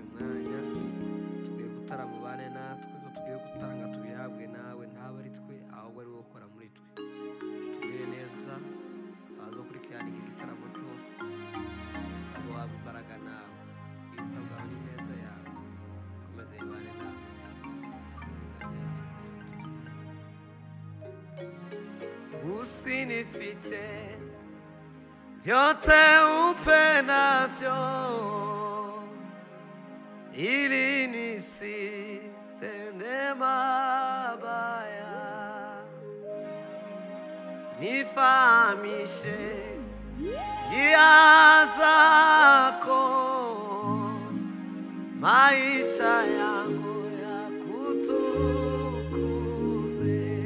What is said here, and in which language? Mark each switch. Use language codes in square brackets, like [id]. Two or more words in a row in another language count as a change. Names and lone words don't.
[rn] mwanya tugiye gutaramubane natwe ko tugiye gutanga tubihabwe nawe ntabwo ari twe ahubwo ari wowe ukora muri twe tugire neza abazokurikirana iki gitaramo cyose azohabwa imbaraga nawe isa bwawe ni neza yawe komeze ibane natwe Yesu Kristo [sw] usinifiche vyote upendavyo ili nisitende mabaya, nifahamishe njia zako, maisha yangu yakutukuze.